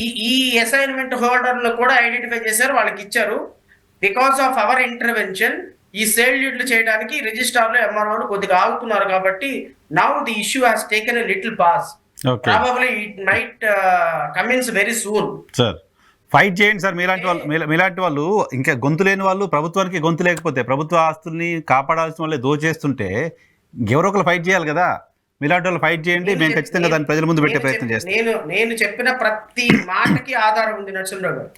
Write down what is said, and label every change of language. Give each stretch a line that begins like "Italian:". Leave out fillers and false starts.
Telugu: ఈ అసైన్మెంట్ హోల్డర్లు కూడా ఐడెంటిఫై చేశారు, వాళ్ళకి ఇచ్చారు.
English: because of our intervention
Telugu: ఈ సేల్ డీడ్లు చేయడానికి రిజిస్ట్రార్లు, ఎంఆర్ఓలు కొద్దిగా ఆగుతున్నారు కాబట్టి
English: Now the issue has taken a little pause. Probably it might commence very soon.
Telugu: Sir fight చేయండి సార్. మీలాంటి వాళ్ళు ఇంకా గొంతు లేని వాళ్ళు, ప్రభుత్వానికి గొంతు లేకపోతే ప్రభుత్వ ఆస్తుల్ని కాపాడాల్సిన వాళ్ళే దోచేస్తుంటే ఎవరో ఒకరు ఫైట్ చేయాలి కదా. మీలాంటి వాళ్ళు ఫైట్ చేయండి, మేము ఖచ్చితంగా దాన్ని ప్రజల ముందు పెట్టే ప్రయత్నం చేస్తాం. నేను చెప్పిన ప్రతి మాటకి ఆధారం ఉంది నరసింహరావు గారు.